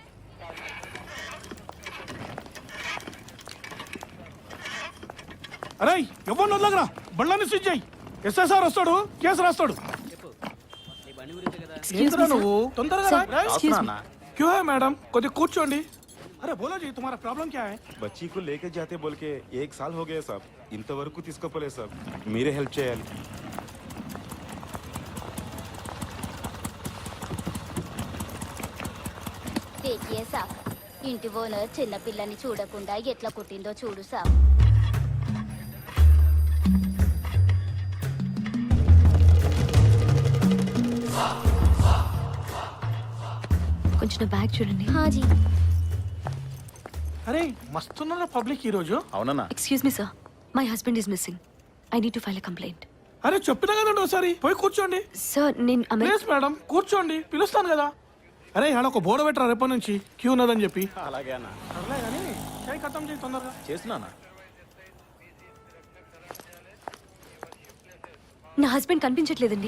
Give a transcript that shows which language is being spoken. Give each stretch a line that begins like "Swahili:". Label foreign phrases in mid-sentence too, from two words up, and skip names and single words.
Telugu: అరే ఎవరు వదలగరా, బళ్ళని స్విచ్ చేయి. ఎస్ఎస్ఆర్ వస్తాడు, కేసు రాస్తాడు. ఏంట్రా నువ్వు తొందరగా రా.
Hindi: क्यू है
Telugu: మేడం, కొద్దిగా కూర్చోండి.
Hindi: अरे बोलो जी, तुम्हारा प्रॉब्लम क्या है? बच्ची को लेके जाते बोल के 1 साल हो गया साहब.
Telugu: ఇంతవరకు తీసుకోపోలేదు సార్. మీరే హెల్ప్ చేయాలి. సాబ్, ఇంటి ఓనర్ చిన్న పిల్లని చూడకుండా ఎట్లా కుట్టిందో చూడు సాబ్. కొంచెం బ్యాగ్ చూడండి. అరే మస్తున్నారా పబ్లిక్ ఈ రోజు. అవునన్నా.
English: Excuse me sir, My husband is missing. I need to file a complaint.
Telugu: అరే చెప్పినా కదండి ఒకసారి పోయి కూర్చోండి. సార్ నేను ప్లీజ్ మేడం కూర్చోండి, పిలుస్తాను కదా. అరే ఆడ ఒక బోర్డు పెట్టరా రేపటి నుంచి క్యూ ఉన్నదని చెప్పి. అలాగే అన్న. సర్లే కానీ చాయ్ ఖతం చేయి తొందరగా. చేస్తున్నానా? నా హస్బెండ్ కనిపించట్లేదండి.